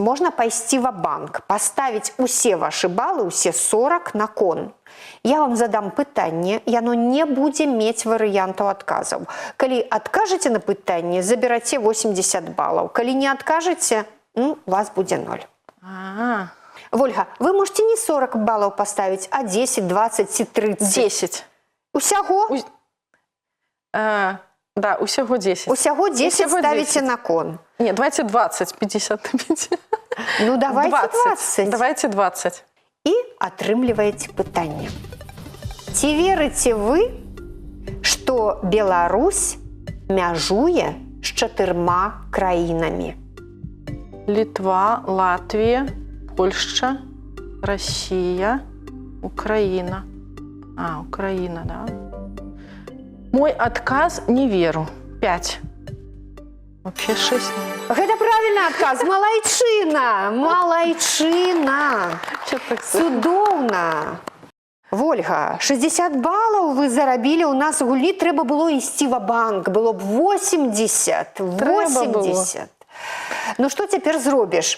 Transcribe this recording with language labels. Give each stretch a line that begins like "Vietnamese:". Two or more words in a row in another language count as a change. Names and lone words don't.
Belarusian: Можна пайсці ва-банк, паставіць усе вашы балы, усе 40 на кон. Я вам задам пытанне, яно не будзе мець варыянтаў адказаў. Калі адкажаце на пытанне, забераце 80 балаў. Калі не адкажаце, у вас будзе 0. Вольга,
Russian: вы можете не 40 баллов поставить, а 10, 20 и 30. 10.
Belarusian: Усяго? Да, усяго 10. Усяго 10 Усяго
Russian: ставите 10. на кон. Нет, давайте 20, 50 на 5. Ну, давайте 20. Давайте 20.
Belarusian: І атрымліваеце пытанне. Ці верыце вы, што Беларусь мяжуе з 4 краінамі?
Russian: Литва, Латвия, Польша, Россия, Украина. Украина, да. Мой отказ – не веру. 5. Вообще 6.
Belarusian: Гэта правільны адказ. Малайчына! Малайчына! Цудоўна! Вольга, 60 балаў вы зарабілі ў нас у гульні, трэба было ісці ва-банк, было б 80. 80. Ну што цяпер зробіш?